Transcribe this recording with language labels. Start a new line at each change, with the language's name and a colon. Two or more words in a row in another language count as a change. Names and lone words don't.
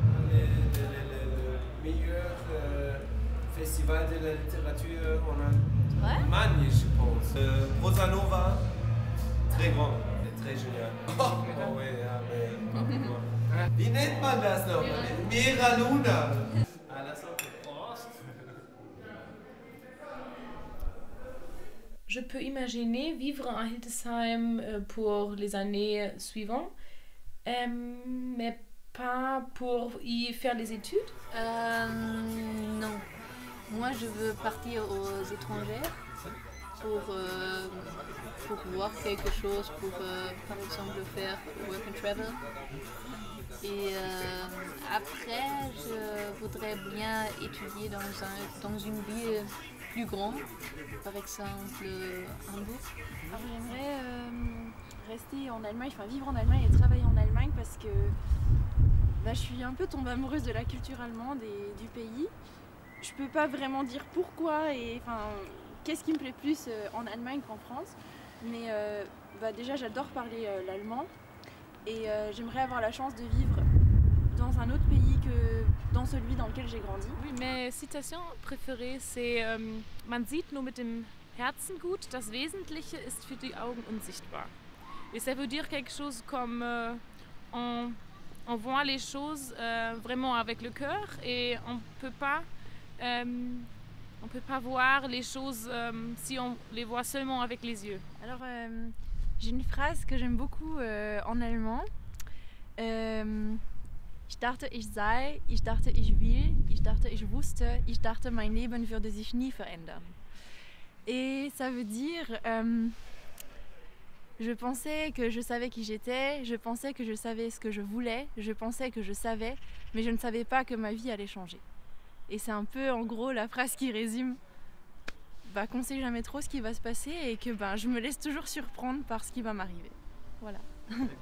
French: Le meilleur festival de la littérature en Allemagne, je pense. Rosa Nova, très grand, très génial. Oh ouais, mais...
German: Wie nennt man das noch?
French: Mera Luna. À la sortie. Je peux imaginer vivre à Hildesheim pour les années suivantes, mais pas pour y faire des études. Non. Moi, je veux partir aux étrangers pour voir quelque chose, pour par exemple faire
English: work and travel.
French: Et après, je voudrais bien étudier dans une ville plus grande, par exemple Hambourg. Alors j'aimerais rester en Allemagne, enfin vivre en Allemagne et travailler en Allemagne parce que je suis un peu tombée amoureuse de la culture allemande et du pays. Je peux pas vraiment dire pourquoi et qu'est-ce qui me plaît plus en Allemagne qu'en France, mais déjà j'adore parler l'allemand et j'aimerais avoir la chance de vivre dans un autre pays que dans celui dans lequel j'ai grandi. Oui, mes citations préférées, c'est
German: Man sieht nur mit dem Herzen gut, das Wesentliche ist für die Augen unsichtbar.
French: Et ça veut dire quelque chose comme on voit les choses vraiment avec le cœur et on peut pas voir les choses si on les voit seulement avec les yeux. Alors j'ai une phrase que j'aime beaucoup en allemand.
German: Ich dachte, ich sei, ich dachte, ich will, ich dachte, ich wusste, ich dachte, mein Leben würde sich nie verändern.
French: Et ça veut dire, je pensais que je savais qui j'étais, je pensais que je savais ce que je voulais, je pensais que je savais, mais je ne savais pas que ma vie allait changer. Et c'est un peu en gros la phrase qui résume qu'on ne sait jamais trop ce qui va se passer et que je me laisse toujours surprendre par ce qui va m'arriver.